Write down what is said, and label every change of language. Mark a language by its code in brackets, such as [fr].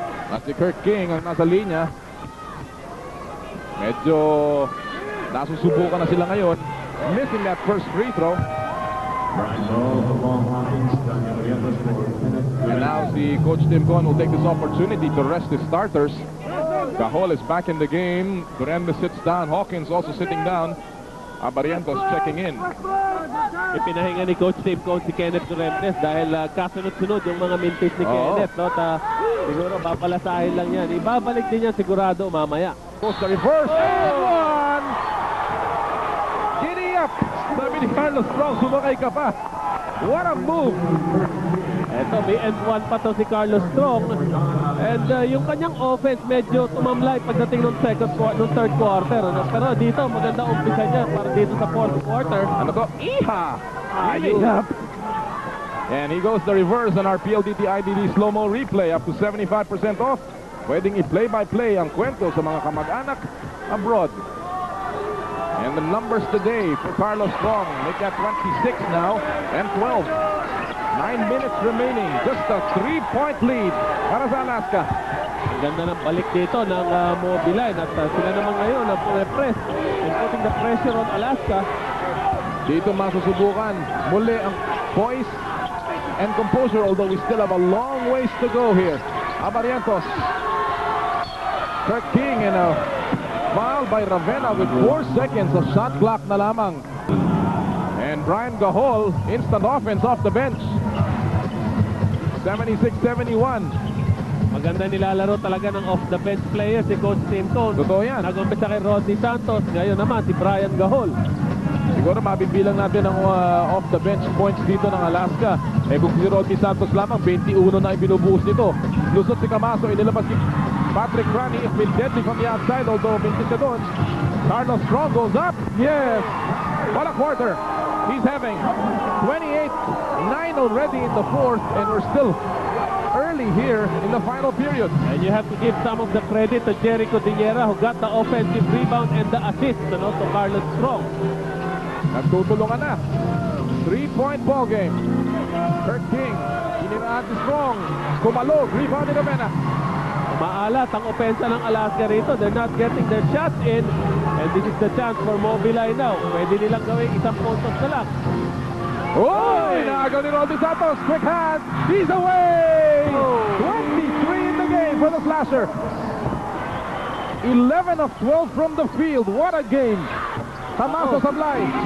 [tl] At si Kurt King ang nasa linya. Medyo nasusubukan na sila ngayon. [en] Missing that first free throw. And now si Coach Tim Cone will take this opportunity to rest his starters. Cajol is back in the game. Durende sits down. Hawkins also sitting down. Abarientos checking in. [tl] Ipinahinga ni Coach Tim Cone si Kenneth Durentes dahil kasunod-sunod yung mga mintis ni Kenneth. Siguro papalasahin lang yan. Ibabalik din yan sigurado mamaya. [en] Goes the reverse. And giddy up. [tl] Sabi ni Carlos Strong, sumakay ka pa. [en] What a move. [tl] Eto, may end one pa to si Carlos Strong. And yung kanyang offense medyo tumamlay pagdating ng third quarter. Pero dito, maganda umpisa niya para dito sa fourth quarter. Ano to? Iha! Ayun. [en] And he goes the reverse on our PLDT IDD slow-mo replay up to 75% off. [tl] Pwedeng i-play-by-play ang kwento sa mga kamag-anak abroad. [en] And the numbers today for Carlos Strong make that 26 now and 12. 9 minutes remaining. Just a 3-point lead [tl] para sa [en] Alaska. [tl] Ang ganda ng balik dito ng Mobiline at sila naman ngayon ang [en] press and putting the pressure on [tl] Alaska. Dito masusubukan muli ang [en] poise and composure, although we still have a long ways to go here. Abarientos. Kirk King and a foul by Ravenna with 4 seconds of shot clock [tl] na lamang. [en] And Brian Gahol, instant offense off the bench. 76-71. [tl] Maganda nilalaro talaga ng off-the-bench player si Coach Tim Cone. Totoo yan. Nag-umpisa kay Rodney Santos. Ngayon naman si Brian Gahol. Siguro mabibilang natin ang off-the-bench points dito ng Alaska. Eh kung si Rodney Santos lamang, 21 na ibinubuhos nito. Lusot si Camaso, inilabas si Patrick Cranney. [en] It's been deadly from the outside, although [tl] mintis ka doon. [en] Carlos Strong goes up. Yes! What a quarter. He's having 28-9 already in the fourth, and we're still early here in the final period. And you have to give some of the credit to Jericho Diñera who got the offensive rebound and the assist to Carlos Strong. [tl] Nagtutulungan na. [en] 3-point ball game. [tl] Kirk King, inirahan si Strong. Kumalog, rebound ni Ravenna. Maalat ang opensa ng Alaska rito. [en] They're not getting their shots in. And this is the chance for Mobiline now. [tl] Pwede nilang gawin isang puntos na lang. Oy! Naagaw ni [en] Rodney Santos. Quick hand. He's away! 23 in the game for the Slasher. 11 of 12 from the field. What a game. Camaso sablay.